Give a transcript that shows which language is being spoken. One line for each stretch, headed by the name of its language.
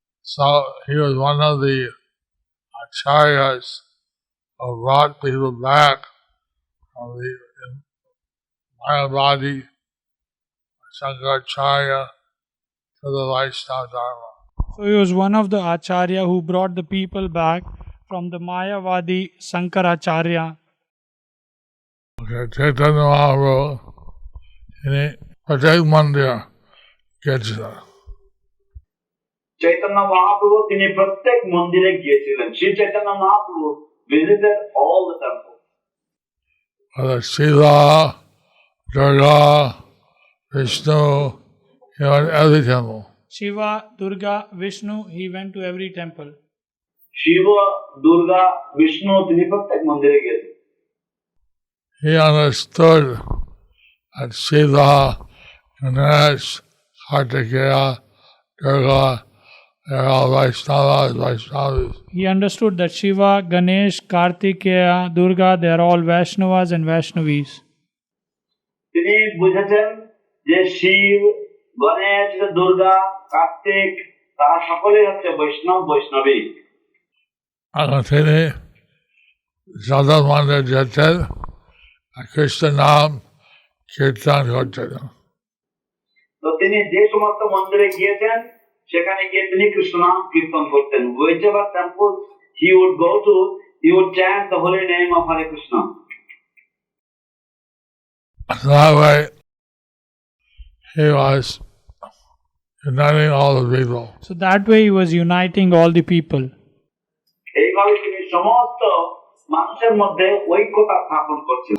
English: So he was one of the acharyas who brought people back from the Mayapur Shankaracharya to the Vaishnava Dharma. So he was one of the acharya who brought the people back from the Mayavadi Sankaracharya. Okay, Chaitanya Mahaprabhu in a Patek Mandir gets there.
Bangla: Chaitanya Mahaprabhu তিনি প্রত্যেক মন্দিরে গিয়েছিলেন।
English: Shri Chaitanya Mahaprabhu visited all the temples. Whether Shiva, Durga, Vishnu, he went to every temple. Shiva, Durga, Vishnu, he went to every temple.
Bangla: Shiva, Durga, Vishnu তিনি প্রত্যেক মন্দিরে গিয়েছেন।
English: He understood that Shiva, Ganesh, Kartikeya, Durga, they're all Vaishnavas. He understood that Shiva, Ganesh, Kartikeya, Durga, they are all Vaishnavas and Vaishnavis.
Bangla: তিনি বুঝেছেন যে শিব, গণেশ, দুর্গা, কার্তিক তারা সকলেই হচ্ছে বৈষ্ণবী।
English: And
Bangla: তিনি Jada Mandir যেতেন কৃষ্ণ নাম কীর্তন করতেন। তো তিনি যে সমস্ত মন্দিরে গিয়েছেন সেখানে গিয়ে তিনি কৃষ্ণ নাম কীর্তন করতেন।
English: Whichever temple he would go to, he would chant the holy name of Hare Krishna. That way, he was uniting all the people. So that way he was uniting all the people.
Bangla: এইভাবে তিনি সমস্ত মানুষের মধ্যে ঐক্যতা স্থাপন করছেন।